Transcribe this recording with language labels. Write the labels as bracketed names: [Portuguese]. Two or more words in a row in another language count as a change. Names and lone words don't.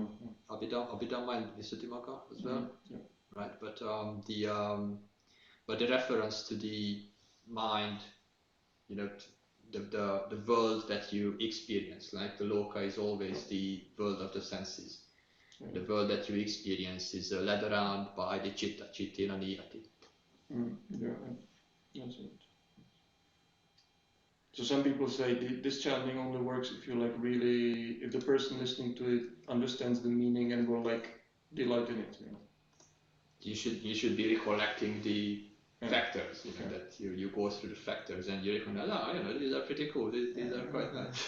[English] Abhidhamma and Visuddhimagga as well. Right, but the reference to the mind, the world that you experience, like the loka is always the world of the senses. The world that you experience is led around by the chitta, [Pali] chittena niyati. [English] Yeah, that's it. So some people say this chanting only works if you if the person listening to it understands the meaning and will delight in it. You should be recollecting the factors, that you go through the factors and you recognize, these are pretty cool, these are quite nice.